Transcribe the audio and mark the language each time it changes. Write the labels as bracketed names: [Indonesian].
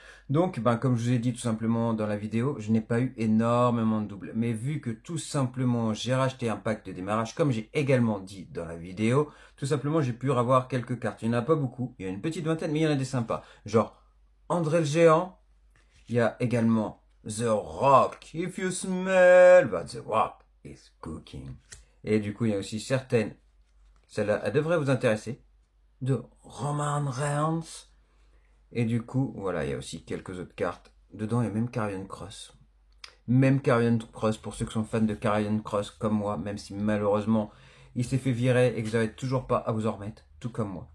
[French] Donc, comme je vous ai dit tout simplement dans la vidéo, je n'ai pas eu énormément de doubles. Mais vu que tout simplement j'ai racheté un pack de démarrage, comme j'ai également dit dans la vidéo, tout simplement j'ai pu avoir quelques cartes. Il n'y en a pas beaucoup, il y a une petite vingtaine, mais il y en a des sympas. Genre André le Géant, il y a également The Rock. [English] If you smell that the rock is cooking. [French] Et du coup, il y a aussi certaines, celle-là, elle devrait vous intéresser, de Roman Reigns. Et du coup, voilà, il y a aussi quelques autres cartes. Dedans, il y a même Karrion Kross. Même Karrion Kross, pour ceux qui sont fans de Karrion Kross comme moi, même si malheureusement, il s'est fait virer et que vous n'arrivez toujours pas à vous en remettre, tout comme moi.